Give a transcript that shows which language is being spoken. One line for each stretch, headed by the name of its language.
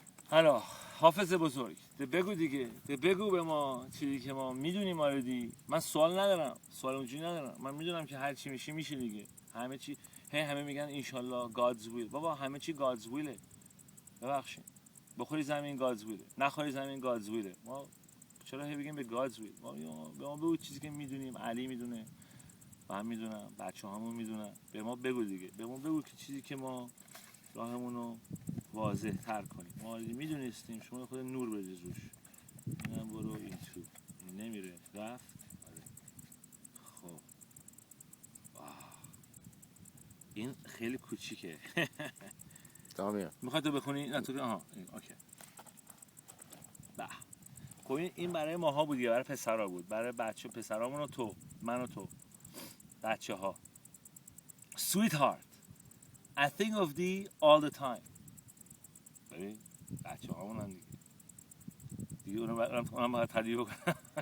French: Alors,
Persian: حافظ بزرگ بگو دیگه بگو به ما چیزی که ما میدونیم آردی. من سوال ندارم، سوال اونجوری ندارم. من میدونم که هر چی میشه دیگه. همه چی همه میگن انشالله
English: God's will.
Persian: بابا همه چی
English: God's will
Persian: ه. ببخشید. بخوری زمین
English: God's will،
Persian: نخوری زمین
English: God's will.
Persian: ما چرا هی بگیم به
English: God's will؟
Persian: به ما بگو چیزی که میدونیم، علی میدونه، من میدونم، بچه‌هامون میدونن. به ما بگو دیگه، به ما بگو که چیزی که ما راهمون رو واضح تر کنیم. ما میدونستیم، شما خود نور بریز روش. اینم برو این تو، این نمیره، رفت. آره. خب این خیلی کوچیکه. تمام. میخوای تو بخونی؟ نه تو آها اوکی. به خب این برای ماها بود، برای پسرا بود، برای بچه پسرامون و تو، من و تو، بچه ها.
English: Sweetheart, I think of thee all the time.
Persian: ببین بچه هامون هم دیگه اونم باید تدیه بکنم.